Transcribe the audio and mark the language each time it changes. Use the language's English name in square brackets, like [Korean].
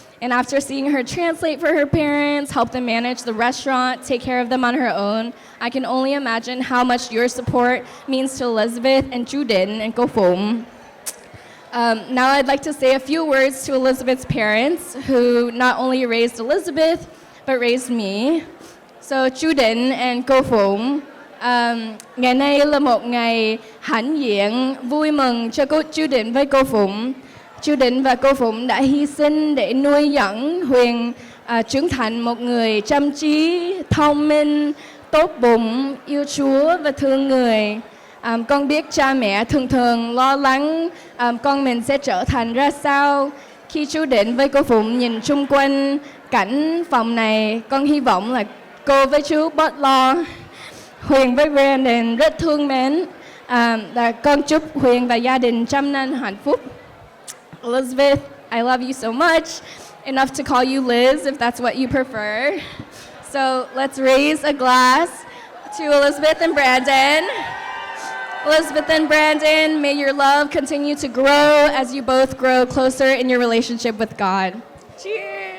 [English] And after seeing her translate for her parents, help them manage the restaurant, take care of them on her own, I can only imagine how much your support means to Elizabeth and Juden and Gofum. Now I'd like to say a few words to Elizabeth's parents, who not only raised Elizabeth, but raised me. [Vietnamese] So Juden and Gofum, ngày nay là một ngày hãnh diện, vui mừng cho cô Juden với Gofum. Juden và Gofum đã hy sinh để nuôi dẫn Huyền trưởng thành một người chăm chỉ, thông minh, tốt bụng, yêu Chúa và thương người. Con biết cha mẹ thường thường lo lắng con mình sẽ trở thành ra sao. Khi Chúa đến với cô Phụng nhìn chung quanh cảnh phòng này, con hy vọng là cô với chú bớt lo. Huyền với Brandon rất thương mến. Và con chúc Huyền và gia đình trăm năm hạnh phúc. [English] Elizabeth, I love you so much. Enough to call you Liz if that's what you prefer. So let's raise a glass to Elizabeth and Brandon. Elizabeth and Brandon, may your love continue to grow as you both grow closer in your relationship with God. Cheers!